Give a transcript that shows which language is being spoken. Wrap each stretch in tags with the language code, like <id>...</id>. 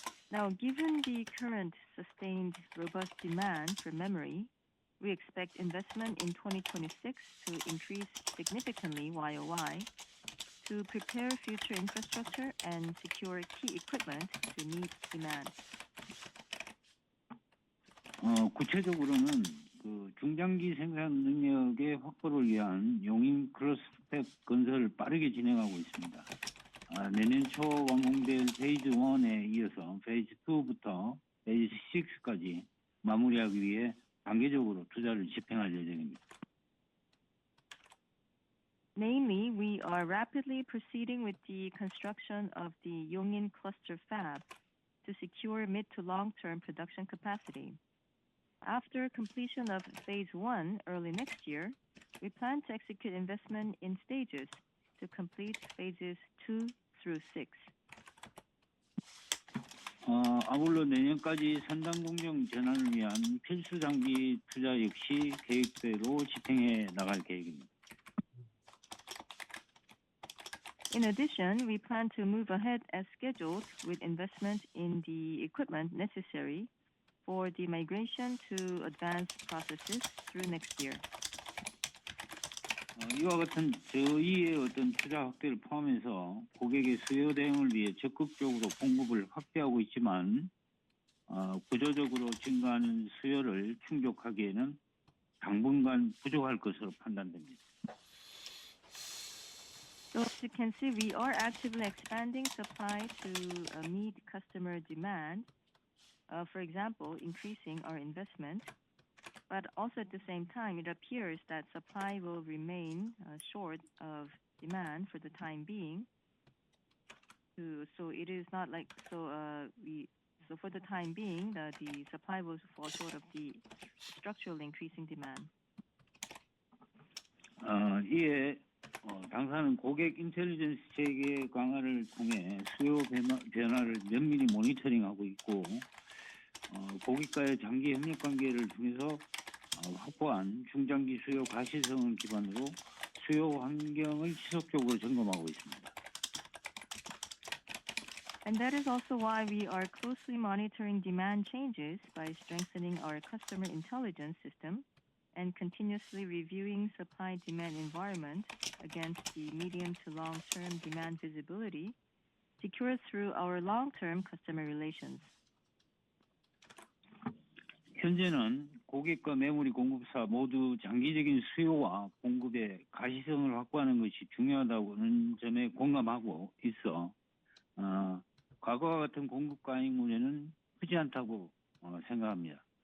<en>Now, given the current sustained robust demand for memory, we expect investment in 2026 to increase significantly YOY to prepare future infrastructure and secure key equipment to meet demand.</en> <ko>구체적으로는 중장기 생산 능력의 확보를 위한 용인 클러스터 건설을 빠르게 진행하고 있습니다. 내년 초 완공될 페이즈 1에 이어서 페이즈 2부터 페이즈 6까지 마무리하기 위해 단계적으로 투자를 집행할 예정입니다.</ko> <en>Namely, we are rapidly proceeding with the construction of the Yongin cluster fab to secure mid to long-term production capacity. After completion of phase 1 early next year, we plan to execute investment in stages to complete phases 2 through 6.</en> <ko>아울러 내년까지 산당 공정 전환을 위한 필수 장비 투자 역시 계획대로 집행해 나갈 계획입니다.</ko> <en>In addition, we plan to move ahead as scheduled with investment in the equipment necessary for the migration to advanced processes through next year.</en> <ko>이와 같은 저희의 어떤 투자 확대를 포함해서 고객의 수요 대응을 위해 적극적으로 공급을 확대하고 있지만 구조적으로 증가하는 수요를 충족하기에는 당분간 부족할 것으로 판단됩니다.</ko> <en>So as you can see, we are actively expanding supply to meet customer demand. For example, increasing our investment. But also at the same time, it appears that supply will remain short of demand for the time being. So it is not like so for the time being, the supply will fall short of the structurally increasing demand.</en> <ko>이에 당사는 고객 인텔리전스 체계 강화를 통해 수요 변화를 면밀히 모니터링하고 있고 고객과의 장기 협력 관계를 통해서 확보한 중장기 수요 가시성을 기반으로 수요 환경을 지속적으로 점검하고 있습니다.</ko> <en>And that is also why we are closely monitoring demand changes by strengthening our customer intelligence system and continuously reviewing supply-demand environment against the medium to long-term demand visibility secured through our long-term customer relations.</en> <ko>현재는 고객과 메모리 공급사 모두 장기적인 수요와 공급의 가시성을 확보하는 것이 중요하다는 점에 공감하고 있어 과거와 같은 공급 과잉 우려는 크지 않다고 생각합니다.</ko>